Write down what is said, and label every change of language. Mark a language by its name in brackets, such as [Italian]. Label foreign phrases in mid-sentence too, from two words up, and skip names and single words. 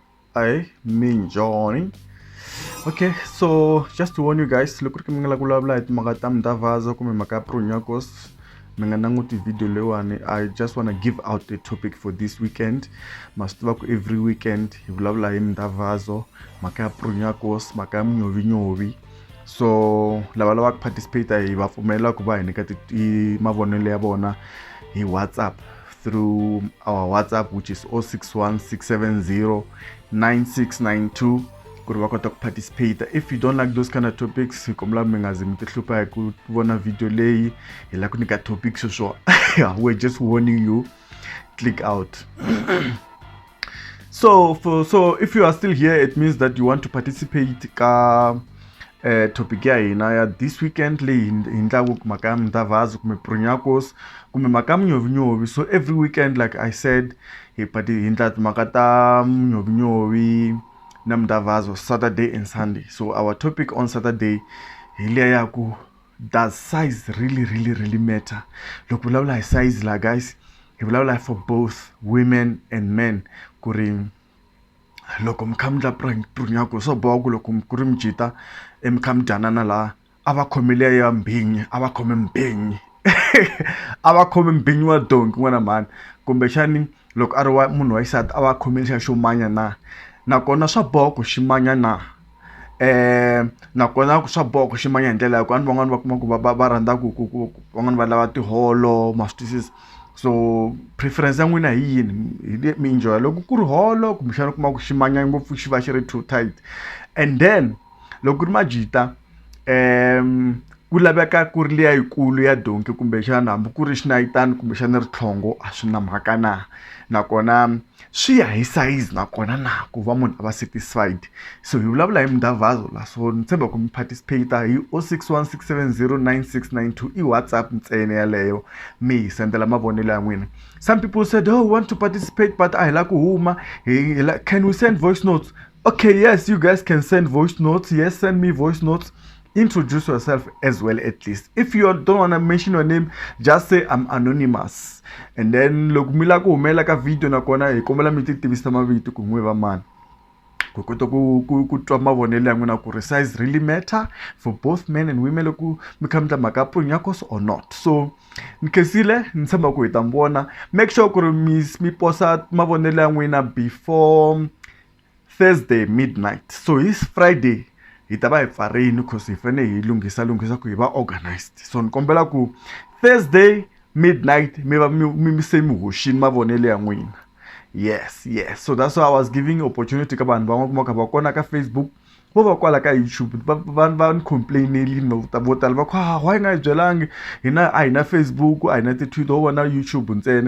[English] I mean Johnny. Okay, so just to warn you guys, look at me like MDAVAZO [Tsonga] kume makaPrunyakos. Mengananguti video lewane. [English] I just wanna give out the topic for this weekend. Must work every weekend. [Tsonga] Hivulavula MDAVAZO, makaPrunyakos, makamnyovi. So lava participate bafumela kuba hi mavonelo ya vona hi WhatsApp [English] through our WhatsApp, which is 0616709692. [Tsonga] Ku ri va kota ku participate. [English] If you don't like those kind of topics, [Tsonga] hi kombela mi nga zi mi ti hlupha hi ku vona video leyi hi la ku nyika topics swo [English] we're just warning you, click out. So if you are still here, it means that you want to participate [Tsonga] ka topic ya hina ya [English] this weekend [Tsonga] leyi hi ndlaku mhaka MDAVAZO kumbe Prunyakos kumbe mhaka mnyovinyovi. [English] So every weekend, like I said, [Tsonga] hi ndla timhaka ta mnyovinyovi na MDAVAZO [English] Saturday and Sunday. So our topic on Saturday [Tsonga] hi liya ya ku, [English] does size really matter? [Tsonga] Loko vulavula hi size la guys, hi vulavula [English] for both women and men. [Tsonga] Ku ri loko mi kha mi ndla Prunyakos swo boha ku loko ku ri mi jita mi kha mi dyanana la a va khomele ya mbhinyi, a va khome mbhinyi a va khome mbhinyi wa donki n'wana mhani, kumbexani loko a ri wa munhu wa xisati a va khomele xa xo manya na, nakona swa boha ku xi manya na. Nakona swa boha ku xi manya hi ndlela ya ku van'wana va kuma ku va rhandza ku van'wana va lava tiholo, ma swi twisisa. So preference ya n'wina hi yini? Mi enjoy loko ku ri holo kumbexana kuma ku xi manya ngopfu xi va xi ri [English] too tight. [Tsonga] And then loko ku ri majita ku laveka ku ri liya yikulu ya donki kumbexana hambi ku ri xinayitani kumbexana ritlhongo a swi na mhaka na. Nakona swi ya hi size nakona na ku va munhu a va satisfied. So hi vulavula hi MDAVAZO la, so ni tshemba ku mi participate hi 0616709692 i WhatsApp ntsena yaleyo mi hi sendela mavonelo ya n'wina. [English] Some people said, oh, we want to participate but [Tsonga] a hi la ku huma, [English] can we send voice notes? Okay, yes, you guys can send voice notes. Yes, send me voice notes. Introduce yourself as well, at least. If you don't want to mention your name, just say I'm anonymous. [Tsonga] And then loko mi la ku humela ka video nakona hi kombela mi ti tivisa mavito ku n'wi va mani, ku kota ku twa mavonelo ya n'wina ku ri [English] size really matter for both men and women [Tsonga] loko mi kha mi tla mhaka Prunyakos [English] or not. [Tsonga] So ni khensile, ni tshemba ku hi ta mi vona. [English] Make sure [Tsonga] ku ri mi posa mavonelo ya n'wina [English] before Thursday midnight. So it's Friday [Tsonga] hi ta va hi pfarini because hi fanele hi lunghisa ku hi va organized. So ni kombela ku Thursday midnight mi se mi hoxini mavonelo ya n'wina. [English] Yes. So that's why I was giving opportunity [Tsonga] ka vanhu van'wana kuma kha va kona ka Facebook, vo va kwala ka YouTube va ni complaineli vo tala va ku why nga hi byelangi hina a hi na Facebook, a hi na ti-Twitter, ho na YouTube ntsena.